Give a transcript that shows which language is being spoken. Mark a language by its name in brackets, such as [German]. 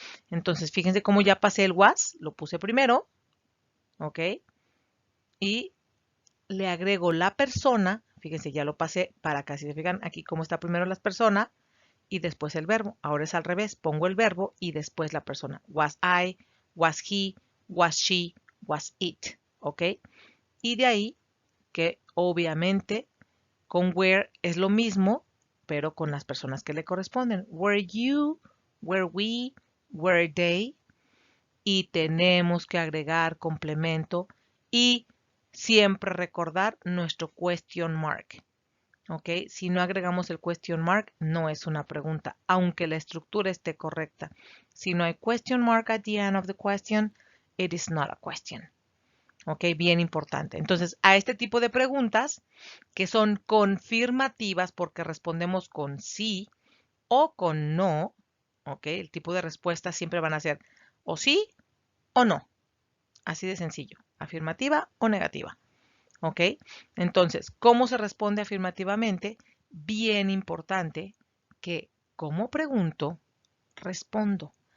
[Spanish] Entonces, fíjense cómo ya pasé el was, lo puse primero, ¿ok? Y le agrego la persona, fíjense, ya lo pasé para acá, si se fijan aquí cómo está primero la persona y después el verbo. Ahora es al revés, pongo el verbo y después la persona. [English] Was I, was he, was she, was it, ¿ok? [Spanish] Y de ahí que obviamente con where es lo mismo, pero con las personas que le corresponden. [English] Were you, were we, were they. [Spanish] Y tenemos que agregar complemento y siempre recordar nuestro question mark. ¿Ok? Si no agregamos el question mark, no es una pregunta, aunque la estructura esté correcta. Si no hay [English] question mark at the end of the question, it is not a question. [Spanish] ¿Ok? Bien importante. Entonces, a este tipo de preguntas que son confirmativas porque respondemos con sí o con no, ¿ok? El tipo de respuestas siempre van a ser o sí o no. Así de sencillo. Afirmativa o negativa. ¿Ok? Entonces, ¿cómo se responde afirmativamente? Bien importante que, como pregunto, respondo.